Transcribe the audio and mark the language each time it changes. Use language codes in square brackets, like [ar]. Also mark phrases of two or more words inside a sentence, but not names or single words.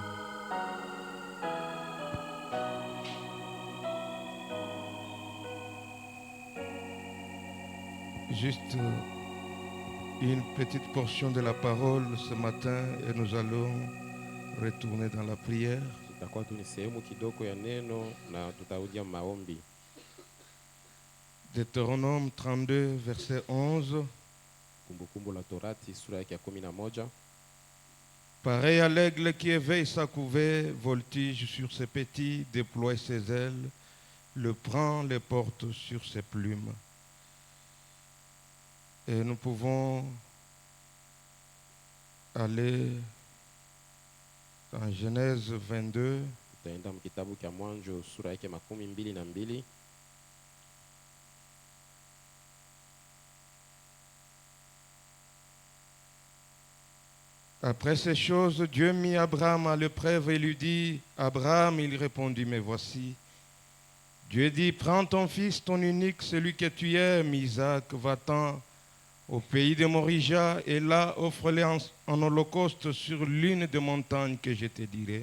[fr] Juste une petite portion de la parole ce matin et nous allons retourner dans la prière. [sw] Tutakuwa tu ni sehemu kidogo ya neno na tutarudia maombi. [fr] Deutéronome 32, verset 11. [sw] Kumbukumbu la Torati sura yake ya 11. [fr] Pareil à l'aigle qui éveille sa couvée, voltige sur ses petits, déploie ses ailes, le prend, les porte sur ses plumes. Et nous pouvons aller dans Genèse 22. [sw] Tutaenda mkitabu cha Mwanzo sura yake 22. [fr] Après ces choses, Dieu mit Abraham à l'épreuve et lui dit, Abraham, il répondit, mais voici. Dieu dit, prends ton fils, ton unique, celui que tu aimes, Isaac, va-t'en au pays de Morija, et là, offre-le en holocauste sur l'une des montagnes que je te dirai.